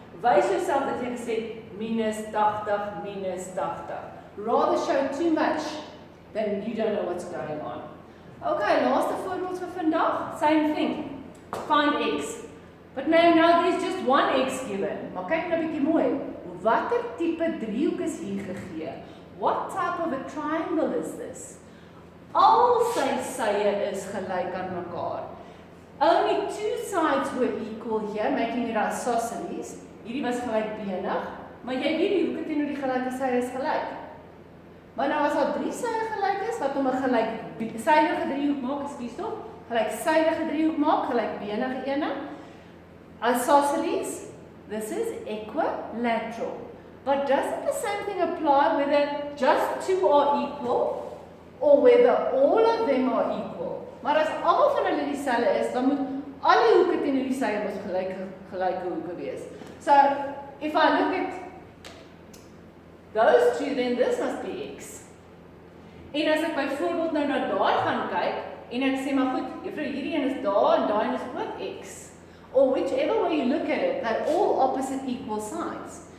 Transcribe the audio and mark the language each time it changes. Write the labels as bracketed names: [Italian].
[Afrikaans] Wys jouself dat jy gesê minus 80, minus 80. [English] Rather show too much than you don't know what's going on. [Afrikaans] Okay, laaste voorbeeld vir vandag. [English] Same thing. Find x. But now there's just one x given. [Afrikaans] Maar kyk nou 'n bietjie mooi. Watter tipe driehoek is hier gegee? [English] What type of a triangle is this? [Afrikaans] Al sy sye is gelyk aan mekaar. [English] Only two sides were equal here, making it isosceles. [Afrikaans] Hierdie was gelykbenig. maar jy weet die hoeke teenoor die gelyke syde is gelyk. Maar nou as daar 3 syde gelyk is, wat hom 'n gelyksydige driehoek maak, ekskuus tog, gelyksydige driehoek maak, gelykbenige ene, isosceles, [English] this is equilateral. But doesn't the same thing apply whether just 2 are equal or whether all of them are equal? [Afrikaans] Maar as almal van hulle dieselfde is, dan moet al die hoeke teenoor die syde mos gelyke hoeke wees. [English] So, if I look at those two, then this must be x. [Afrikaans] En as ek byvoorbeeld nou na daai gaan kyk, en ek sê, maar goed, juffrou, hierdie een is daar, en daai een is ook x. [English] Or whichever way you look at it, they're all opposite equal sides.